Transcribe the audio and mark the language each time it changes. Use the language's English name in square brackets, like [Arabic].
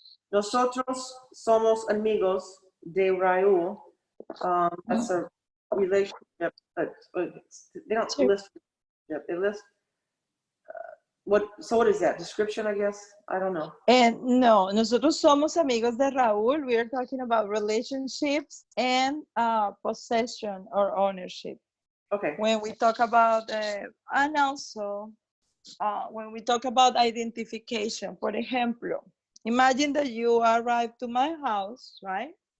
[Spanish] Nosotros somos amigos de Raúl. [English] That's a relationship. They don't list relationship. They list what. So what is that? Description, I guess. I don't know. [Spanish] No, nosotros somos amigos de Raúl. [English] We are talking about relationships and possession or ownership. Okay. When we talk about, and also when we talk about identification, [Spanish] por ejemplo, [English] imagine that you arrive to my house, right?